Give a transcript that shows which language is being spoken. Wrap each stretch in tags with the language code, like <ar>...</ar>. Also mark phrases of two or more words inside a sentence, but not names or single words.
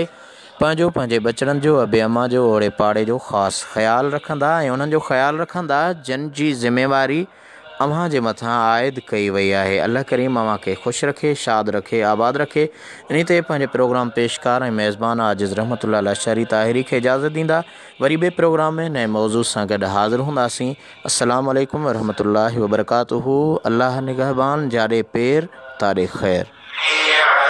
<sd>पंहिंजो पंहिंजे बचड़नि जो अबे अमा जो ओड़े पाड़े जो ख़ासि ख़्यालु रखंदा ऐं उन्हनि जो ख़्यालु रखंदा जिन जी ज़िम्मेवारी अव्हां जे मथां आइद कई वई आहे। अल्लाह करीम अव्हां खे ख़ुशि रखे, शाद रखे, आबाद रखे। इन ते पंहिंजे प्रोग्राम पेशकार ऐं मेज़बान आजिज़ रहमतुल्लाह अशरी ताहिरी खे इजाज़त ॾींदा। वरी ॿिए प्रोग्राम में नए मौज़ू सां गॾु हाज़िर हूंदासीं।</sd> <ar>السلام عليكم ورحمة الله وبركاته.</ar> <sd>अल्लाह निगहबान, जाॾे पेर ताॾे ख़ैर।</sd>